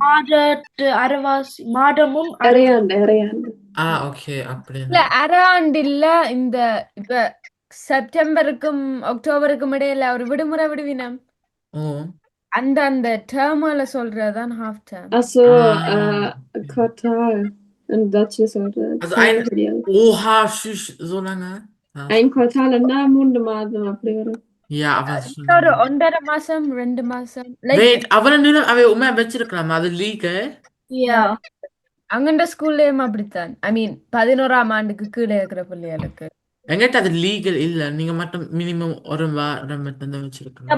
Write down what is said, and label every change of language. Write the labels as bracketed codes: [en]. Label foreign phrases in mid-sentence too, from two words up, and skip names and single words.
[ta] அரைவாசி மாதமும் அரையாண்டு ஓகே அப்படி இல்ல அரையாண்டு இல்ல இந்த இப்ப செப்டம்பருக்கும் அக்டோபருக்கும் இடையில ஒரு விடுமுறை விடுவினம் அந்த அந்த டேர்ம்ல சொல்றதுதான் [en] half term [de] also Quartal in Deutsch சொல்றது so lange ein Quartal [ta] என்ன 3 மாதம் அப்படி வரும் ஒரு 1.5 மாசம் 2 மாசம் உண்மை வச்சிருக்கலாம் அது லீகல் அங்கண்ட ஸ்கூல்லயும் அப்படித்தான் [en] I mean [ta] 11ஆம் ஆண்டுக்கு கீழே இருக்கிற பிள்ளைகளுக்கு எங்கிட்ட அது லீகல் இல்ல நீங்க மட்டும் மினிமம் ஒரு வாரம் மட்டும் தான் வச்சிருக்கணும்